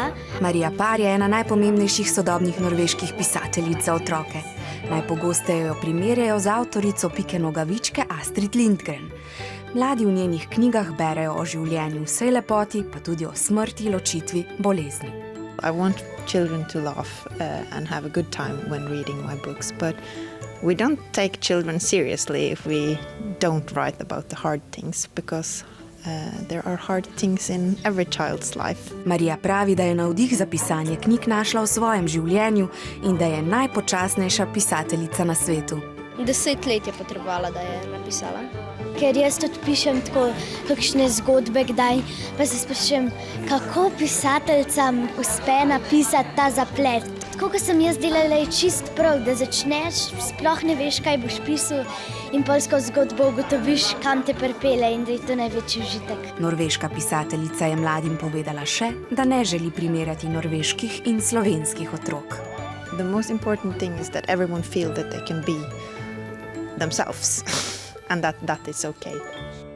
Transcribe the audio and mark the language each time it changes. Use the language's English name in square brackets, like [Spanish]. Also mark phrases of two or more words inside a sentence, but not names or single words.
[Slovenian] Marija Parr je ena najpomembnejših sodobnih norveških pisateljic za otroke. Najpogosteje jo primerjajo z avtorico Pike Nogavičke Astrid Lindgren. Mladi v njenih knjigah berejo o življenju vsej lepoti, pa tudi o smrti, ločitvi, bolezni. [English] I want children to laugh and have a good time when reading my books, but we don't take children seriously if we don't write about the hard things, because there are hard things in every child's life. [Slovenian] Marija pravi, da je navdih za pisanje knjig našla v svojem življenju in da je najpočasnejša pisateljica na svetu. 10 let je potrebovala, da je napisala. Ker jaz tudi pišem tako kakšne zgodbe kdaj, pa se sprašujem, kako pisateljcam uspe napisati ta zaplet. Tako, kot sem jaz delala, je čist prav, da začneš, sploh ne veš, kaj boš pisal in pol skozi zgodbo ugotoviš, kam te pripelje in da je to največji užitek. Norveška pisateljica je mladim povedala še, da ne želi primerjati norveških in slovenskih otrok. [English] The most important thing is that everyone feel that they can be themselves and that is okay.